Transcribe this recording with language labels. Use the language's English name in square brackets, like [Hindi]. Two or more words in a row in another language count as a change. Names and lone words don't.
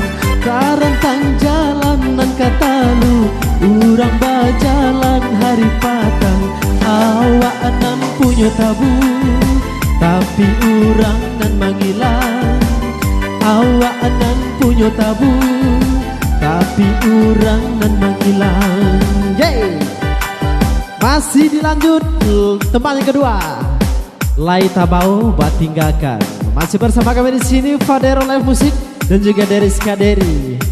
[Minangkabau] Karantang jalan nan katalu urang bajalan hari patang. Awak nan punya tabung tapi urang nan manghilang. Awak nan punya tabung tapi urang nan manghilang. Yeay. [Indonesian] Masih dilanjut tempat yang kedua. Lai Tabau Batinggakan. Masih bersama kami di sini Fadero Live Musik dan juga Deriska Deri.